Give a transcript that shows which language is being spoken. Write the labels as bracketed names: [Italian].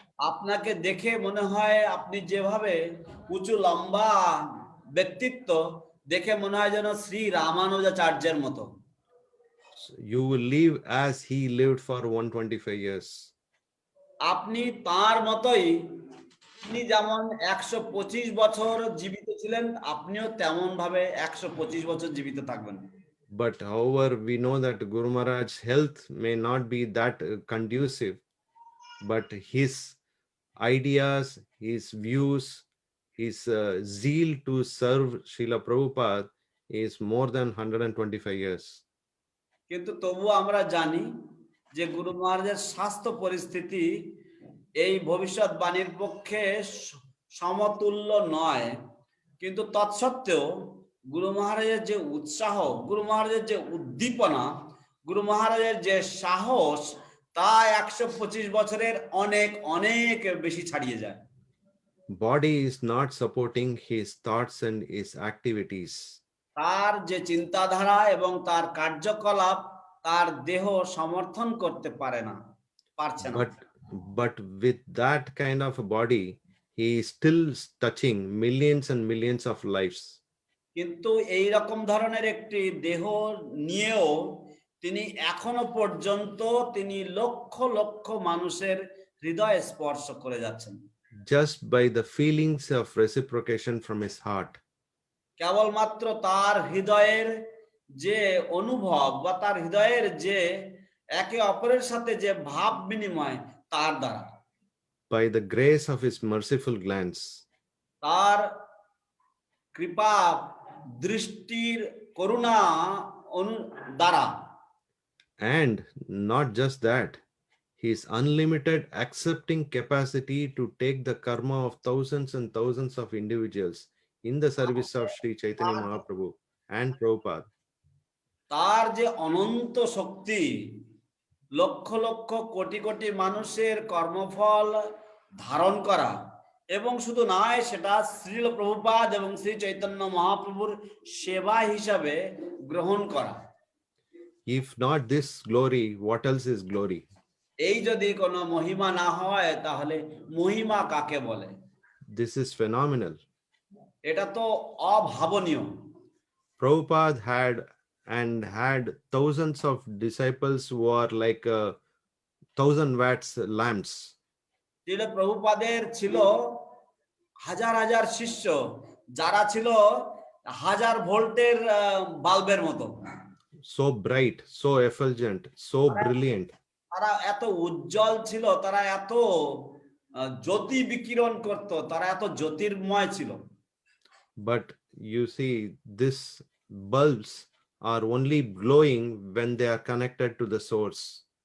[Bangla] আপনাকে দেখে মনে হয় আপনি যেভাবে উঁচু লম্বা ব্যক্তিত্ব, দেখে মনে হয় যেন শ্রী রামানুজাচার্যের মতো। [English] You will live as he lived for 125 years. [Bangla] আপনি তার মতোই, তিনি যেমন 125 বছর জীবিত ছিলেন, আপনিও তেমন ভাবে 125 বছর জীবিত থাকবেন। [English] But however, we know that Guru Maharaj's health may not be that conducive, but his ideas, his views, his zeal to serve Srila Prabhupada is more than 125 years. [Bangla] কিন্তু তবুও আমরা জানি যে গুরু মহারাজের স্বাস্থ্য পরিস্থিতি এই ভবিষ্যৎবাণীর পক্ষে সমতুল্য নয়, কিন্তু তৎসত্ত্বেও গুরু মহারাজের যে উৎসাহ, গুরু মহারাজের যে উদ্দীপনা, গুরু মহারাজের যে সাহস, তা 125 বছরের অনেক অনেক বেশি ছাড়িয়ে যায়। [English] Body is not supporting his thoughts and his activities. [Bangla] তার যে চিন্তাধারা এবং তার কার্যকলাপ তার দেহ সমর্থন করতে পারছে না। [English] But with that kind of a body, he is still touching millions and millions of lives. [Bangla] কিন্তু এই রকম ধরনের একটি দেহ নিয়েও তিনি এখনো পর্যন্ত তিনি লক্ষ লক্ষ মানুষের হৃদয় স্পর্শ করে যাচ্ছেন, [English] Just by the feelings of reciprocation from his heart. [Bangla] কেবলমাত্র তার হৃদয়ের যে অনুভব বা তার হৃদয়ের যে একে অপরের সাথে যে ভাব বিনিময় তার দ্বারা, [English] By the grace of his merciful glance. [Bangla] তার কৃপা দৃষ্টির করুণা দ্বারা, [English] And not just that, his unlimited accepting capacity to take the karma of thousands and thousands of individuals in the service of Sri Chaitanya Mahaprabhu and Prabhupada. [Bangla] তার যে অনন্ত শক্তি লক্ষ লক্ষ কোটি কোটি মানুষের কর্মফল ধারণ করা, এবং শুধু নয় সেটা শ্রীল প্রভুপাদ এবং শ্রী চৈতন্য মহাপ্রভুর সেবা হিসাবে গ্রহণ করা। [English] If not this glory, what else is glory? [Bangla] এই যদি কোনো মহিমা না হয় তাহলে মহিমা কাকে বলে? [English] This is phenomenal. [Bangla] এটা তো অভাবনীয়। [English] Prabhupada had thousands of disciples who are like 1000 watts lamps. [Bangla] Srila প্রভুপাদের ছিল হাজার হাজার শিষ্য যারা ছিল 1000 ভোল্টের বাল্বের মতো। [English] So bright, so effulgent, so brilliant. [Bangla] তারা এত উজ্জ্বল ছিল, তারা এত জ্যোতি বিকিরণ করত, তারা এত জ্যোতির্ময় ছিল। [English] But you see, these bulbs are only glowing when they are connected to the source.